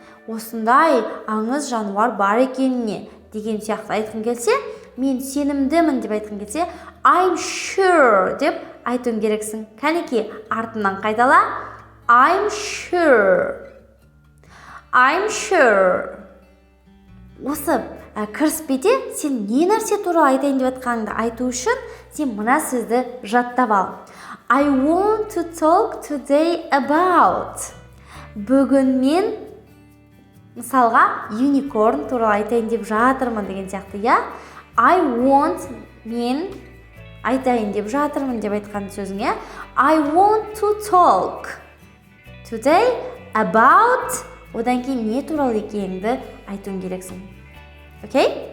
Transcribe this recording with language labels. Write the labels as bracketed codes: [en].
[kk] Осындай аңыз жануар бар екеніне деген сияқты айтқың келсе, мен сенімдімін деп айтқың келсе, [en] I'm sure [kk] деп айтуың керексің. Кәнекей, артынан қайтала. [en] I'm sure. I'm sure. [kk] Осы кіріспеде сен не нәрсе туралы айтайын деп жатқаныңды айту үшін сен мына сөзді жаттап ал. [en] I want to talk today about. [kk] Бүгін мен мысалға unicorn туралы айтайын деп жатырмын деген сияқты, я? [en] I want [kk] мен айтайын деп жатырмын деп айтқан сөзің, я? [en] I want to talk today about. [kk] Одан кейін не туралы екеніңді айтуың керексің. Окей?